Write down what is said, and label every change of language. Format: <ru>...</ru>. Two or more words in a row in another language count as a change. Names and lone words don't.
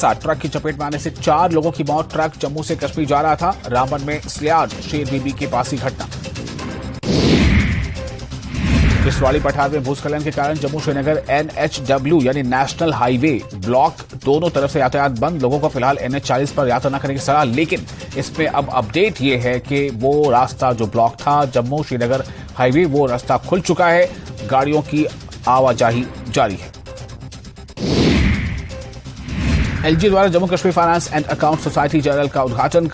<hi>ट्रक की चपेट में आने से 4 लोगों की मौत. ट्रक जम्मू से कश्मीर जा रहा था. रामबन में सलियाड़ शेर बीबी के पास ही घटना. किश्तवाड़ी पठार में भूस्खलन के कारण जम्मू श्रीनगर NHW यानी</hi> <en>national highway</en> <hi>ब्लॉक दोनों तरफ़ से यातायात बंद. लोगों को फ़िलहाल NH40 पर यात्रा न करने की सलाह. लेकिन इसमें अब अपडेट यह है कि वह रास्ता जो ब्लॉक था जम्मू श्रीनगर</hi> <en>highway</en> <hi>वह रास्ता खुल चुका है. गाड़ियों की आवाजाही जारी है. LG द्वारा जम्मू कश्मीर</hi> <en>finance and account society general</en> <hi>का उद्घाटन.</hi>